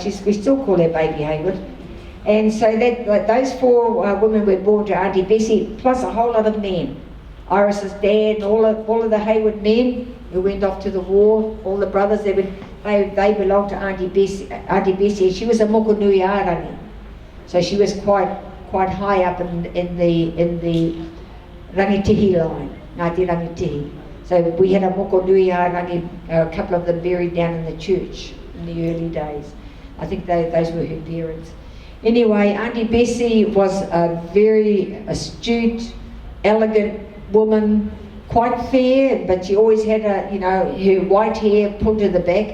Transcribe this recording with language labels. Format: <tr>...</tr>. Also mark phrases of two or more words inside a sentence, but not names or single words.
<en>We still call her Baby Hayward. And so those 4 women were born to Auntie Bessie, plus a whole lot of men. Iris's dad, all of the Hayward men who went off to the war, all the brothers, they belonged to Auntie Bessie. She was a</en> <mi>moko nui ārani,</mi> <en>so she was quite high up in the rangitihi line, Ngāti Rangitihi. So we had a</en> <mi>moko nui ārani,</mi> <en>a couple of them buried down in the church in the early days. I think those were her parents. Anyway, Auntie Bessie was a very astute, elegant woman, quite fair, but she always had her white hair pulled to the back.</en>